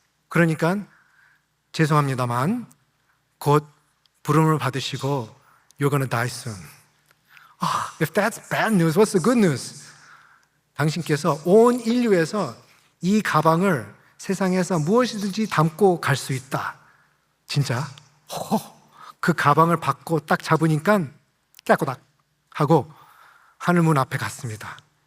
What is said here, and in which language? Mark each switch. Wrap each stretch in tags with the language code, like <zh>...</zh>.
<ko>그러니까 죄송합니다만 곧 부름을 받으시고</ko> <en>You're gonna die soon. If that's bad news, what's the good news?</en> <ko>당신께서 온 인류에서 이 가방을 세상에서 무엇이든지 담고 갈 수 있다. 진짜? 그 가방을 받고 딱 잡으니까 깨꼬닥 하고 하늘문 앞에 갔습니다.</ko>